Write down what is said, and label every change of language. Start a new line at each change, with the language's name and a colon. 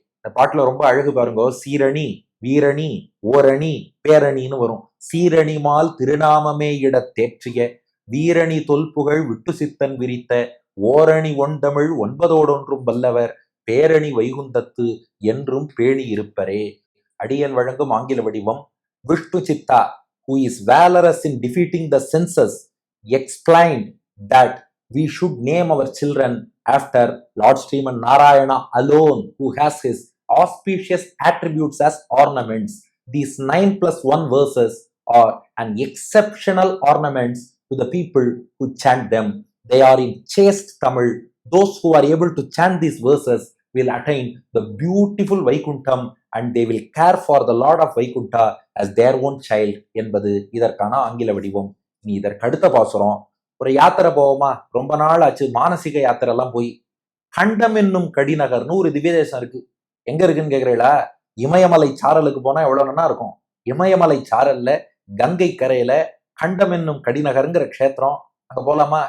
Tamil: இந்த பாட்டுல ரொம்ப அழகு பாருங்க. சீரணி, வீரணி, ஓரணி, பேரணின்னு வரும். சீரணிமால் திருநாமமே இட தேற்றிய வீரணி தொல்புகழ் விட்டு சித்தன் விரித்த ஓரணி ஒன் தமிழ் 9ஓடொன்றும் வல்லவர் பேரணி வைகுந்தத்து என்றும் பேணி இருப்பரே. அடியன் வழங்கும் ஆங்கில வடிவம்.
English: Vishnu Chitta, who is valorous in defeating the senses, explained that we should name our children after Lord Sriman Narayana alone, who has his auspicious attributes as ornaments. These 9+1 verses are an exceptional ornaments to the people who chant them. They are in chaste Tamil. Those who are able to chant these verses will attain the beautiful Vaikuntham and they will care for the Lord of Vaikunta as their own child
Tamil: என்பது இதற்கான ஆங்கில வடிவம். நீ இதற்கு அடுத்த பாசுரம். ஒரு யாத்திரை போவோமா? ரொம்ப நாள் ஆச்சு மானசீக யாத்திரை எல்லாம் போய். கண்டம் என்னும் கடிநகர்னு ஒரு திவ்ய தேசம் இருக்கு. எங்க இருக்குன்னு கேக்குறீங்களா? இமயமலை சாரலுக்கு போனா எவ்வளவு நல்லா இருக்கும். இமயமலை சாரல்ல கங்கை கரையில கண்டம் என்னும் கடிநகருங்கிற க்ஷேத்திரம். அங்க போலாமா?